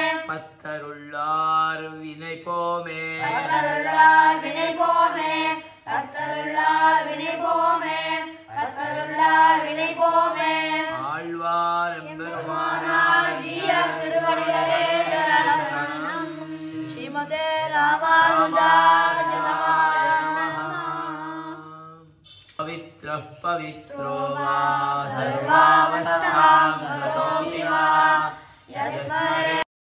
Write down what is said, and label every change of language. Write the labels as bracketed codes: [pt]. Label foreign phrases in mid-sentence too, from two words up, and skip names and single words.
[ta] பத்தருள்ளார் வினைப்போமே கர்த்தருள்ளார் வினைபோமே கர்த்தருள்ளார் வினைபோமே கர்த்தருள்ளார் வினைபோமே ஆழ்வார் பெருமானார் ஜீயர் திருவடிகளே சரணம் [sa] श्रीमते रामानुजाय नमः पवित्रः पवित्रो वा सर्वावस्थां गतोऽपि वा यस्मरे